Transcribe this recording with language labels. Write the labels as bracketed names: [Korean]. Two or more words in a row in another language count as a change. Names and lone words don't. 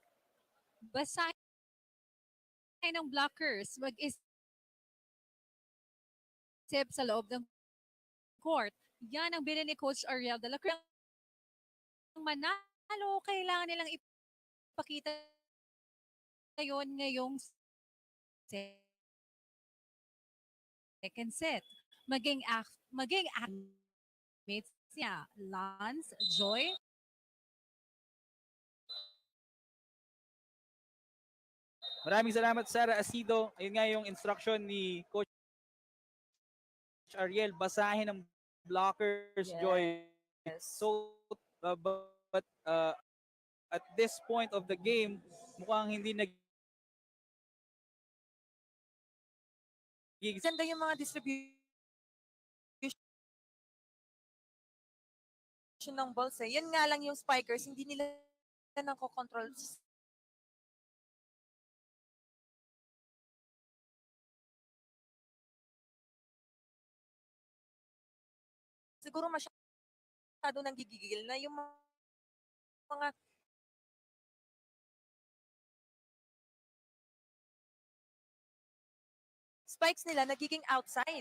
[Filipino] Basahin ng blockers. Mag-isip sa loob ng court. Yan ang bilin ni Coach Ariel de la Cruz. Manalo, kailangan nilang ipakita yon ngayong [English] second set. [Filipino] Maging mates niya, Lance, Joy, Maraming salamat Sarah Asido. Ayun nga yung instruction ni Coach Ariel, basahin ng blockers, Joy. [English] So, but at this point of the game, [Filipino] mukhang hindi Ganda yung mga distribution ng balls eh. Yan nga lang yung spikers, hindi nila nako-control. Siguro masyado nang gigigil na yung mga spikes nila nagiging outside.